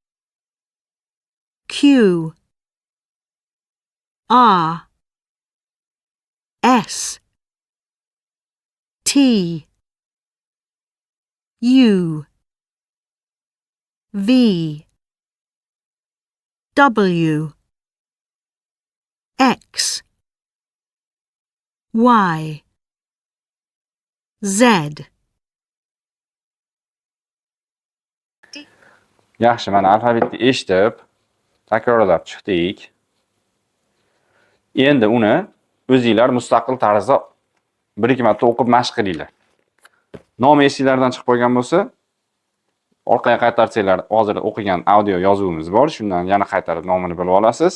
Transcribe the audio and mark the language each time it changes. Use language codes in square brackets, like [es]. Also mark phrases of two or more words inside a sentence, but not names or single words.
[uz] Q, R, S, T, U, V, W, X, Y, Z. Yaxshi, mana alfavitni eshitib, takrorlab chiqdik. Endi uni o'zingizlar mustaqil tarzda 1-2 marta o'qib mashq qilinglar. Nomi esingizlardan chiqib qolgan bo'lsa, orqaga qaytarsanglar, hozir o'qigan audio yozuvimiz bor, shundan yana qaytarib nomini bilib olasiz.